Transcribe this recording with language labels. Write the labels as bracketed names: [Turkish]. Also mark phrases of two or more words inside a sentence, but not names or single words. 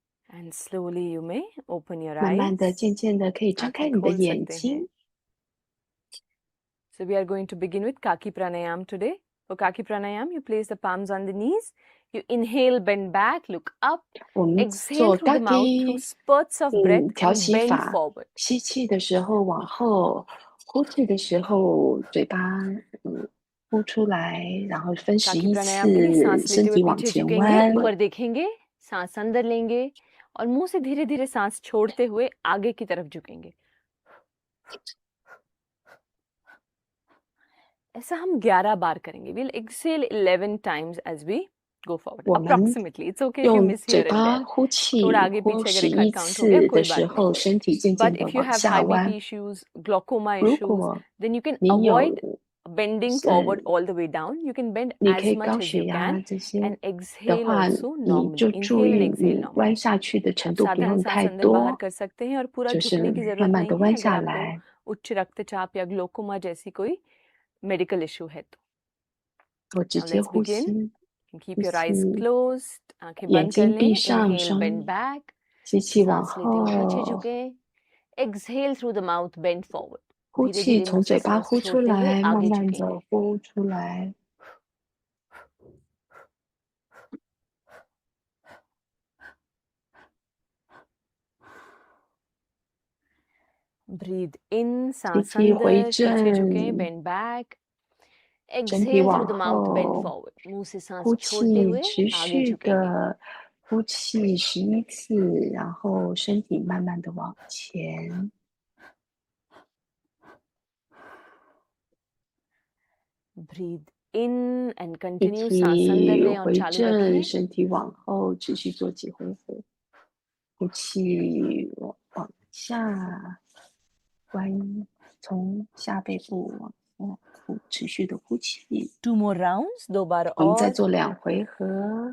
[English] And slowly you may open your [Chinese] 慢慢的、 [English] eyes. [Chinese] 渐渐的可以张开你的眼睛。 [English] So we are going to begin with Kaki Pranayam today. For Kaki Pranayam, you place the palms on the knees. You inhale, bend back, look up. [Chinese] 我们 [English] Exhale [Chinese] 做 [English] through the mouth through [Chinese] Kaki [English] spurts of breath [Chinese] 调 [English] and [Chinese] 息 [English] bend [Chinese] 法， [English] forward. [Chinese] 吸气的时候往后，呼气的时候嘴巴呼出来，然后分 [Hindi] Kaki [Chinese] 11 [Hindi] Pranayam के लिए [Chinese] 次， [Hindi] सांस [Chinese] 身 [Hindi] लेते हुए [Chinese] 体往 [Hindi] पीछे [Chinese] 前 [Hindi] झुकेंगे, [Chinese] 弯。 [Hindi] ऊपर देखेंगे, सांस अंदर लेंगे और मुंह से धीरे धीरे सांस छोड़ते हुए आगे की तरफ झुकेंगे। ऐसा हम 11 बार करेंगे. [English] We'll exhale 11 times as we go forward. [Chinese] 我们 [English] Approximately. It's okay if you [Chinese] 用 [English] miss [Chinese] 嘴 [English] here and [Chinese] 巴 [English] there. [Chinese] 呼气， [Hindi] थोड़ा आगे [Chinese] 呼 [Hindi] पीछे अगर एक [Chinese] 11 [Hindi] आध count हो गया [Chinese] 次 [Hindi] कोई [Chinese] 的时 [Hindi] बात नहीं. [Chinese] 候，身体渐 [English] But [Chinese] 渐的 [English] if you [Chinese] 往 [English] have [Chinese] 下 [English] high [Chinese] 弯 [English] BP。issues, glaucoma [Chinese] 如 [English] issues, [Chinese] 果 [English] then you can [Chinese] 你有 [English] avoid bending forward all the way down. You can bend [Chinese] 你可 [English] as [Chinese] 以 [English] much [Chinese] 高 [English] as [Chinese] 血 [English] you [Chinese] 压 [English] can [Chinese] 这些 [English] and [Chinese] 的 [English] exhale [Chinese] 话， [English] also [Chinese] 你 [English] normally. [Chinese] 就注 [English] Inhale [Chinese] 意 [English] and exhale [Chinese] 你 [English] normally. [Chinese] 弯下去的程 [Hindi] आप [Chinese] 度不 [Hindi] साधारण [Chinese] 用 [Hindi] सांस [Chinese] 太 [Hindi] अंदर बाहर [Chinese] 多， [Hindi] कर सकते हैं और पूरा [Chinese] 就 [Hindi] झुकने [Chinese] 是 [Hindi] की [Chinese] 慢 [Hindi] जरूरत [Chinese] 慢的 [Hindi] नहीं है [Chinese] 弯 [Hindi] अगर [Chinese] 下 [Hindi] आपको [Chinese] 来。 [Hindi] उच्च रक्तचाप या ग्लोकोमा जैसी कोई [English] medical issue [Hindi] है तो. [Chinese] 我直 [English] Now [Chinese] 接 [English] let's [Chinese] 呼 [English] begin. [Chinese] 吸， [English] Keep [Chinese] 呼 [English] your eyes [Chinese] 吸， [English] closed. [Hindi] आंखें [Chinese] 眼 [Hindi] बंद कर [Chinese] 睛闭 [Hindi] लें. [Chinese] 上， [English] Inhale, [Chinese] 双 [English] bend back. [Chinese] 吸气往 [Hindi] सांस लेते हुए पीछे [Chinese] 后， [Hindi] झुकें. [English] Exhale through the mouth, bend forward. [Chinese] 呼 [Hindi] धीरे [Chinese] 气 [Hindi] धीरे [Chinese] 从 [Hindi] मुंह से [Chinese] 嘴巴 [Hindi] सांस [Chinese] 呼出 [Hindi] छोड़ते हुए [Chinese] 来，慢 [Hindi] आगे [Chinese] 慢 [Hindi] झुकेंगे. [Chinese] 的呼出来。 [English] Breathe in, [Chinese] 吸 [Hindi] सांस [Chinese] 气回 [Hindi] अंदर, पीछे झुकें, [Chinese] 正， [English] bend back. [Chinese] 身体 [English] Exhale [Chinese] 往 [English] through the mouth, bend [Chinese] 后， [English] forward. [Hindi] मुंह से सांस [Chinese] 呼 [Hindi] छोड़ते [Chinese] 气 [Hindi] हुए [Chinese] 持 [Hindi] आगे [Chinese] 续 [Hindi] झुकेंगे. [Chinese] 的呼气11次，然后身体慢慢的往前。 [English] Breathe in and [Chinese] 吸 [English] continue. [Hindi] सांस [Chinese] 气 [Hindi] अंदर लें और [Chinese] 回 [Hindi] चालू [Chinese] 正， [Hindi] रखें. [Chinese] 身体往后，持续做几回合。呼气往下弯，从下背部往下持续的呼气。 [English] Two more rounds, 2 बार [Chinese] 我们再 [Hindi] और. [Chinese] 做2回合。